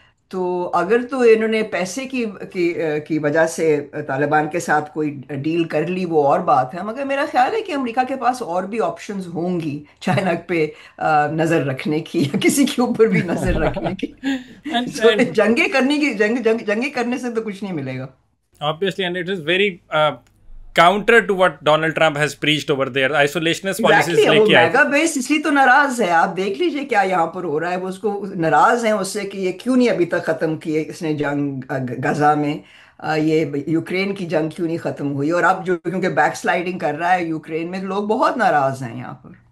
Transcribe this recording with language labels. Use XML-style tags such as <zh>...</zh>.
<ur>تو اگر تو انہوں نے پیسے کی وجہ سے طالبان کے ساتھ کوئی ڈیل کر لی وہ اور بات ہے، مگر میرا خیال ہے کہ امریکہ کے پاس اور بھی آپشنز ہوں گی چائنا پہ نظر رکھنے کی یا کسی کے اوپر بھی نظر رکھنے کی. جنگیں کرنے کی جنگیں کرنے سے تو کچھ نہیں ملے گا.</ur> <en>Obviously, and it is very counter to what Donald Trump has preached over there. Isolationist policies</en> <ur>لے کے میگا بیس اس لیے تو ناراض ہے. آپ دیکھ لیجئے کیا یہاں پر ہو رہا ہے. وہ اس کو ناراض ہیں اس سے کہ یہ کیوں نہیں ابھی تک ختم کیے اس نے جنگ غزہ میں، یہ یوکرین کی جنگ کیوں نہیں ختم ہوئی. اور اب جو کیونکہ بیک سلائڈنگ کر رہا ہے یوکرین میں، لوگ بہت ناراض ہیں یہاں پر.</ur>